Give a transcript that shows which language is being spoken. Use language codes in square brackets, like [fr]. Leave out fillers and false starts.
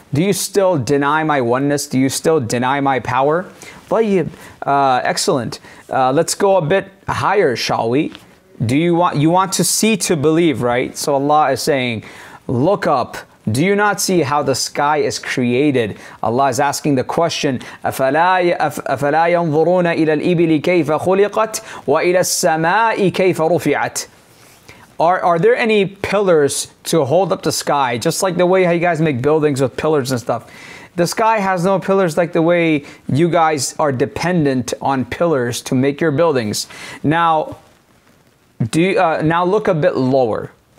[en] Do you still deny my oneness? Do you still deny my power? Excellent. Let's go a bit higher, shall we? You want to see to believe, right? So Allah is saying, look up. Do you not see how the sky is created? Allah is asking the question, [ar] أَفَلَا يَنْظُرُونَ إِلَى الْإِبِلِ كَيْفَ خُلِقَتْ وَإِلَى السَّمَاءِ كَيْفَ رُفِعَتْ? [en] Are there any pillars to hold up the sky? Just like the way how you guys make buildings with pillars and stuff. The sky has no pillars like the way you guys are dependent on pillars to make your buildings. Now, now look a bit lower.